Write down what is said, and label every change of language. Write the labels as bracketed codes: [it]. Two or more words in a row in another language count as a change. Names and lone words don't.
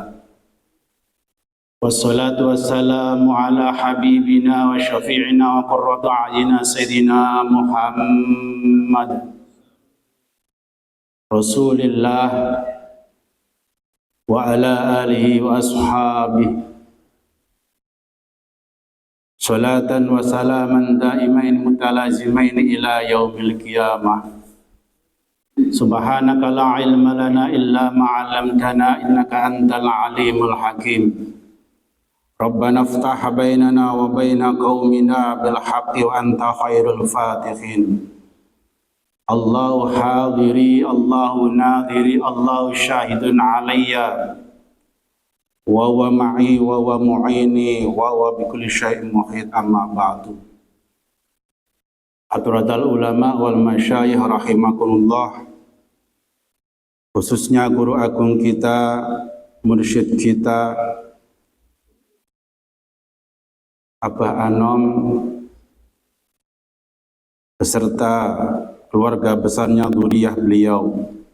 [ar] والصلاة والسلام على حبيبنا وشفيعنا وقرة أعيننا سيدنا محمد رسول الله وعلى آله وأصحابه صلاة وسلاما دائمين متلازمين إلى يوم القيامة. سبحانك لا علم لنا إلا ما علمتنا إنك أنت العليم الحكيم. ربنا افتح بيننا وبين قومنا بالحق وأنت خير الفاتحين. الله حاضري الله ناظري الله شاهد علي وهو معي وهو معيني وهو بكل شيء محيط أما بعد. حضرة العلماء والمشايخ رحمكم الله, [id] khususnya guru agung kita, mursyid kita Abah Anom beserta keluarga besarnya dzurriyyah beliau,